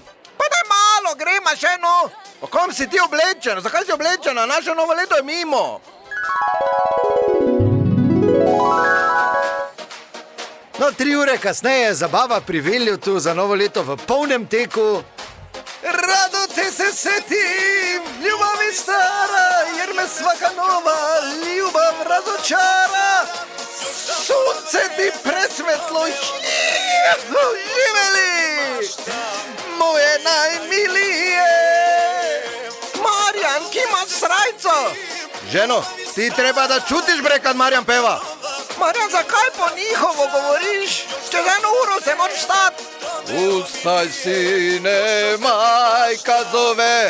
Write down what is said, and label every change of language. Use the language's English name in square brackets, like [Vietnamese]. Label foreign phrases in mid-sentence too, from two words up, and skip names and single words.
[Slovenian] Pa daj malo, gremo še, no. O kom si ti oblečena? Zakaj si oblečena? Naše novo leto je mimo. No, 3 ure kasneje zabava pri Veljutu za novo leto v polnem teku. [Serbian] Rado te se setim, ljubavi stara, jer me svaka nova ljubav razočara. Sunce ti presvetlo, živeli, moje najmilije. [Slovenian] Marjan, ki imaš srajco? [Serbian] Ženo, ti treba da čutiš, bre, kad Marjan peva. [Slovenian] Marjan, zakaj po njihovo govoriš? Čez 1 uro se moraš stati. [Serbian] Ustaj, sine, majka zove.